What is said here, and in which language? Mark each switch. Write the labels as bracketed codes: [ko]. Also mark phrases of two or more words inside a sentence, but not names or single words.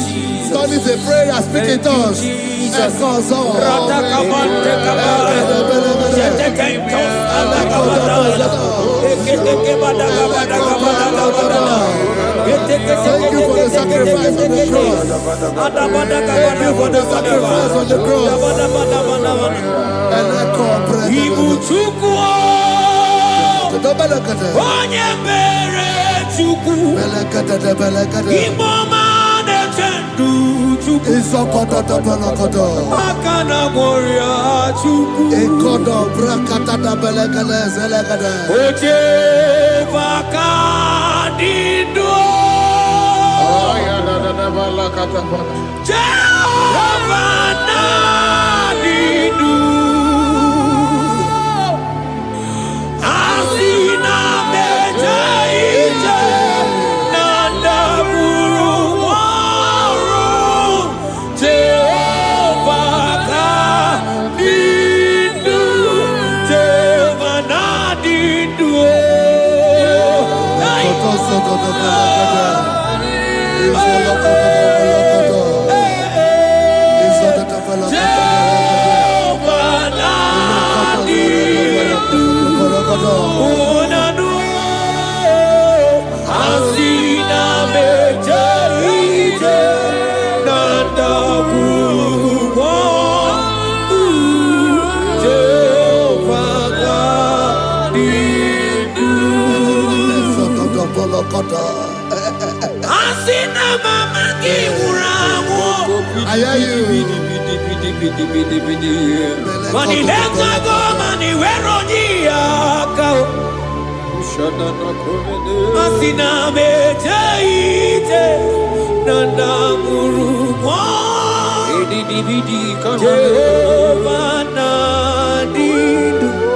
[en] Turn it a prayer, speak in tongues. Thank you for the sacrifice on the cross. Thank you for the sacrifice on the cross. [ig] Onye mere Chukwu Igbo ma na-eche ndụ Chukwu Zokoto da balakoto. Akana Moria Chuku. Ekodo brakata da belekele zelegede. Oje Vakadido. Jehovah Nadidu. Asina Meja Ije. Nanda Buru Waru. Jehovah Nadidu. Jehovah Nadidu. Koto soto da belekede. Izolokoto da belekede. Izolokoto da belekede. Jehovah Nadidu. Unanu Asina Meja Ije Nanda Buruwa Jehovah Nadidu. Asina Mama Kiwurawo. [en] I hear you. Mani lenga go mani weroji akao. Asina Meja Ije Nanda Buruwa Jehovah Nadidu.